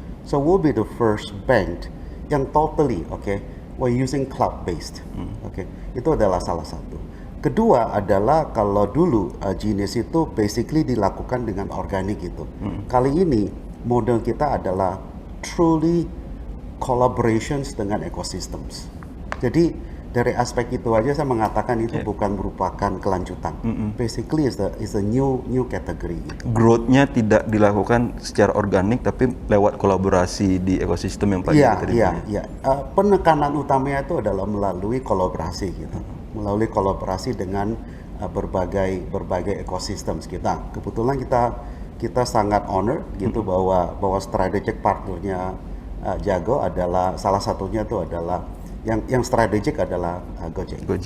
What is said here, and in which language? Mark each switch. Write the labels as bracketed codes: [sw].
[en] So we'll be the first bank [id] yang [en] totally, we're using cloud based, [id] itu adalah salah satu. Kedua adalah kalau dulu Genius itu [en] basically [id] dilakukan dengan organik gitu. Kali ini model kita adalah [en] truly collaborations [id] dengan [en] ecosystems. [id] Jadi dari aspek itu aja saya mengatakan itu bukan merupakan kelanjutan. [en] Basically is a new category. [id] Gitu. Growth-nya tidak dilakukan secara organik, tapi lewat kolaborasi di ekosistem yang Pak Jerry tadi. Iya. Penekanan utamanya itu adalah melalui kolaborasi gitu. Melalui kolaborasi dengan berbagai ekosistem kita. Kebetulan kita sangat [en] honor [id] gitu bahwa strategic partnernya Jago adalah salah satunya itu adalah yang strategik adalah Gojek.